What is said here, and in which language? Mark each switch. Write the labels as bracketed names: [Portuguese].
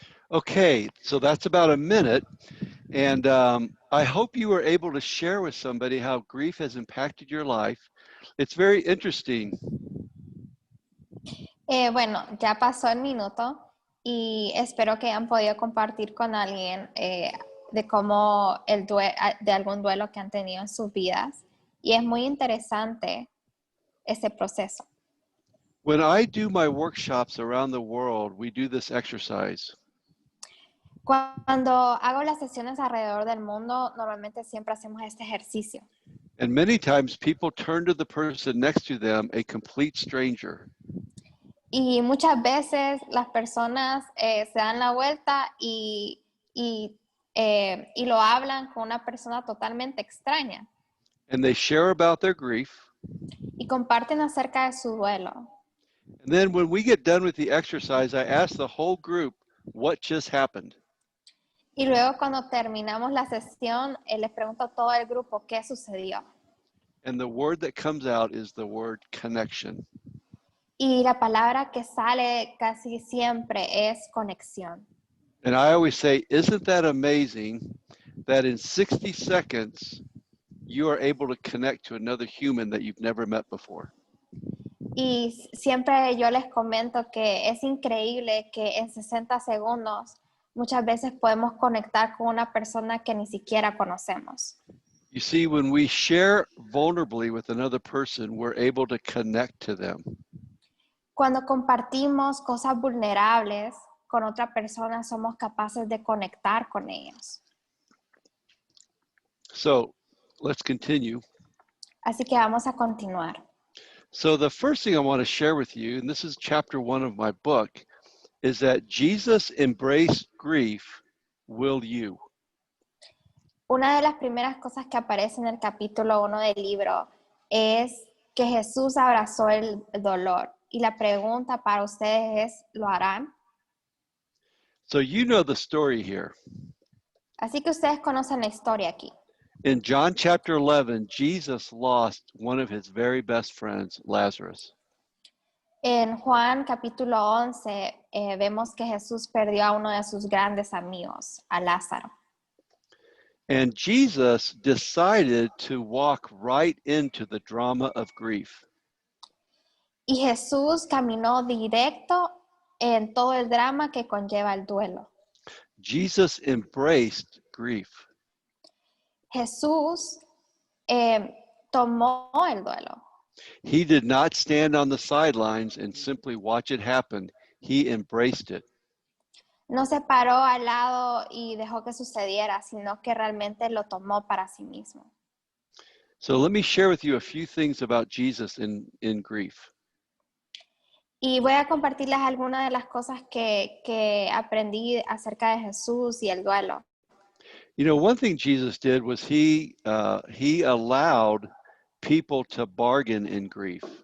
[English] Okay, so that's about a minute. And I hope you were able to share with somebody how grief has impacted your life. It's very interesting. [Spanish] Bueno, ya pasó el minuto y espero que hayan podido compartir con alguien de cómo de algún duelo que han tenido en sus vidas. Y es muy interesante ese proceso. [English] When I do my workshops around the world, we do this exercise. [Spanish] Cuando hago las sesiones alrededor del mundo, normalmente siempre hacemos este ejercicio. [English] And many times people turn to the person next to them, a complete stranger. [Spanish] Y muchas veces las personas se dan la vuelta y lo hablan con una persona totalmente extraña. [English] And they share about their grief. [Spanish] Y comparten acerca de su duelo. [English] And then when we get done with the exercise, I ask the whole group, what just happened? [Spanish] Y luego cuando terminamos la sesión, les pregunto a todo el grupo qué sucedió. [English] And the word that comes out is the word connection. [Spanish] Y la palabra que sale casi siempre es conexión. [English] And I always say, isn't that amazing that in 60 seconds, you are able to connect to another human that you've never met before? [Spanish] Y siempre yo les comento que es increíble que en 60 segundos muchas veces podemos conectar con una persona que ni siquiera conocemos. [English] You see, when we share vulnerably with another person, we're able to connect to them. [Spanish] Cuando compartimos cosas vulnerables con otra persona, somos capaces de conectar con ellos. [English] So let's continue. [Spanish] Así que vamos a continuar. [English] So the first thing I want to share with you, and this is chapter 1 of my book, is that Jesus embraced grief, will you? [Spanish] Una de las primeras cosas que aparece en el capítulo 1 del libro es que Jesús abrazó el dolor. Y la pregunta para ustedes es, ¿lo harán? [English] So you know the story here. [Spanish] Así que ustedes conocen la historia aquí. [English] In John chapter 11, Jesus lost one of his very best friends, Lazarus. [Spanish] En Juan capítulo 11 vemos que Jesús perdió a uno de sus grandes amigos, a Lázaro. [English] And Jesus decided to walk right into the drama of grief. [Spanish] Y Jesús caminó directo en todo el drama que conlleva el duelo. [English] Jesus embraced grief. [Spanish] Jesús tomó el duelo. [English] He did not stand on the sidelines and simply watch it happen. He embraced it. [Spanish] No se paró al lado y dejó que sucediera, sino que realmente lo tomó para sí mismo. [English] So let me share with you a few things about Jesus in grief. [Spanish] Y voy a compartirles algunas de las cosas que aprendí acerca de Jesús y el duelo. [English] You know, one thing Jesus did was he allowed people to bargain in grief.